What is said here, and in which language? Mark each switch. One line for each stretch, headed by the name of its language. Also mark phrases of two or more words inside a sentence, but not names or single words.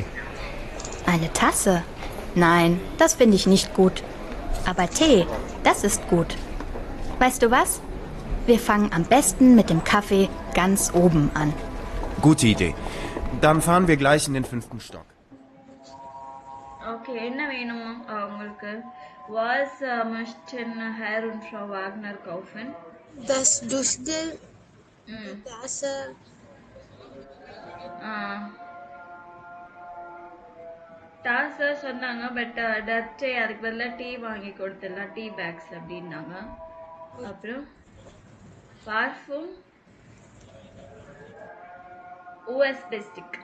German: Eine Tasse? Nein, das finde ich nicht gut. Aber Tee, das ist gut. Weißt du was? Wir fangen am besten mit dem Kaffee ganz oben an. Gute Idee. Dann fahren wir gleich in den 5. Stock.
Tamil: ஓகே, என்ன வேணும் உங்களுக்கு?
German: வாஸ் möchten Herr und Frau Wagner kaufen? Das Duschgel, Tasse,
Tamil: டாஸர் சொன்னாங்க, பட் டர்டே அதுக்கு பதிலாக டீ வாங்கி கொடுத்துடலாம்,
English: tea bags
Tamil: அப்படின்னாங்க. அப்புறம் பார்ஃபூம்,
German: USB Stick.